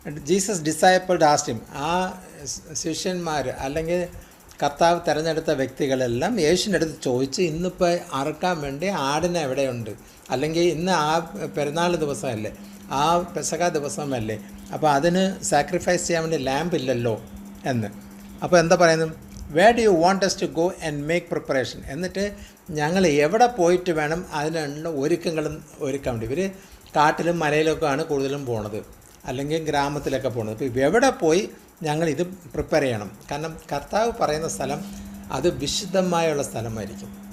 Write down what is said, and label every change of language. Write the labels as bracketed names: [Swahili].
[English] Jesus disciples asked him. [Malayalam] ആ ശിഷ്യന്മാർ അല്ലെങ്കിൽ കർത്താവ് തിരഞ്ഞെടുത്ത വ്യക്തികളെല്ലാം യേശുവിൻ്റെ അടുത്ത് ചോദിച്ച്, ഇന്നിപ്പോൾ അറുക്കാൻ വേണ്ടി ആടിനെ എവിടെയുണ്ട്, അല്ലെങ്കിൽ ഇന്ന് ആ പെരുന്നാൾ ദിവസമല്ലേ, ആ പെസഹ ദിവസമല്ലേ, അപ്പോൾ അതിന് സാക്രിഫൈസ് ചെയ്യാൻ വേണ്ടി ലാമ്പ് ഇല്ലല്ലോ എന്ന്. അപ്പോൾ എന്താ പറയുന്നത്? [English] Where do you want us to go and make preparation? [Malayalam] എന്നിട്ട് ഞങ്ങൾ എവിടെ പോയിട്ട് വേണം അതിനുള്ള ഒരുക്കങ്ങളും ഒരുക്കാൻ വേണ്ടി. ഇവർ കാട്ടിലും മലയിലൊക്കെയാണ് കൂടുതലും പോണത്, അല്ലെങ്കിൽ ഗ്രാമത്തിലൊക്കെ പോണത്. അപ്പോൾ എവിടെ പോയി ഞങ്ങൾ ഇത് പ്രിപ്പയർ ചെയ്യണം? കാരണം കർത്താവ് പറയുന്ന സ്ഥലം അത് വിശുദ്ധമായുള്ള സ്ഥലമായിരിക്കും.